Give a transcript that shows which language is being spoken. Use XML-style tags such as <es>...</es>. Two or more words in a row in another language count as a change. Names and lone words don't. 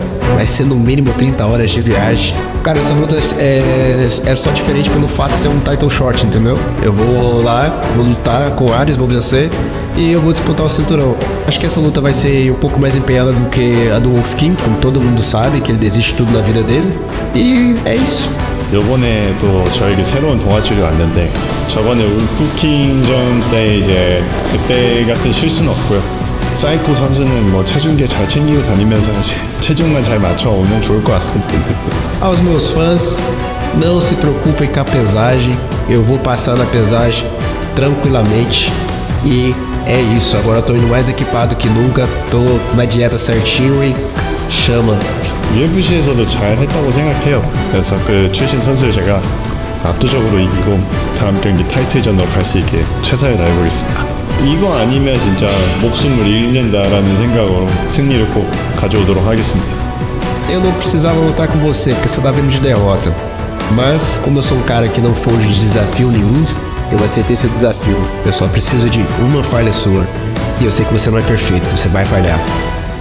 <pt>Vai ser no mínimo 30 horas de viagem. Cara, essa luta é só diferente pelo fato de ser um</pt> <en>title short,</en> <pt>entendeu? Eu vou lá, vou lutar com o Ares, vou vencer e eu vou disputar o cinturão. Acho que essa luta vai ser um pouco mais empenhada do que a do Wolf King, como todo mundo sabe, que ele desiste de tudo na vida dele. E é isso.</pt> <ko>요번에 또 저에게 새로운 동아줄이 왔는데 저번에 울프킹전 때 이제 그때 같은 실수는 없고요. 사이코 선수는 뭐 체중계 잘 챙기고 다니면서 체중만 잘 맞춰오면 좋을 것 같습니다.</ko> <pt>Aos meus fãs, não se preocupem com a pesagem, eu vou passar na pesagem tranquilamente e é isso. Agora eu tô indo mais equipado que nunca, tô na dieta certinho e chama.</pt> <ko>UFC에서도 잘 했다고 생각해요. 그래서 그 출신 선수를 제가 압도적으로 이기고 다음 경기 타이틀전으로 갈 수 있게 최선을 다해보겠습니다. 이거 아니면 진짜 목숨을 잃는다라는 생각으로 승리를 꼭 가져오도록 하겠습니다.</ko> <pt>Eu não precisava lutar com você, porque você tá vindo de derrota. Mas, como eu sou um cara que não foge de desafio nenhum, eu aceitei seu desafio. Eu só preciso de uma falha sua. E eu sei que você não é perfeito, você vai falhar.</pt>